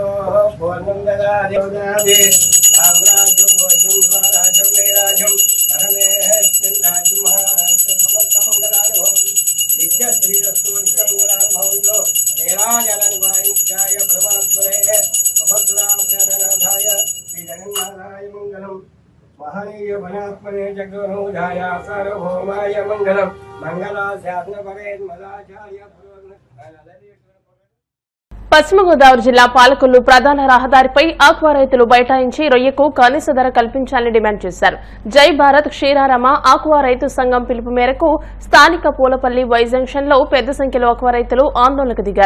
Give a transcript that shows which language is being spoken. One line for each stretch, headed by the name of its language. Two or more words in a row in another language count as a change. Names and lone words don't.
Sanskrit: पूर्णं ददादेवदावे साम्राज्यं भोजं स्वराज्यं मेराज्यं परमेश्वराज्यं महान्तमस्तमङ्गलानुभवं नित्यश्रीरस्तु नित्यमङ्गलानुभवन्तु मेराजलनिवायित्याय परमात्मने सुभद्राभ्यननाथाय श्रीजगन्नाथाय मङ्गलम् महनीय वनात्मने जगन्नाथाय सार्वभौमाय मङ्गलम्
Telugu: పశ్చిమ గోదావరి జిల్లా పాలకొల్లు ప్రధాన రహదారిపై ఆక్వా రైతులు బైఠాయించి రొయ్యకు కనీస ధర కల్పించాలని డిమాండ్ చేశారు. జై భారత్ క్షీరారామ ఆక్వా రైతు సంఘం పిలుపు మేరకు స్థానిక పూలపల్లి వై జంక్షన్ లో పెద్ద సంఖ్యలో ఆక్వా రైతులు ఆందోళనకు దిగారు.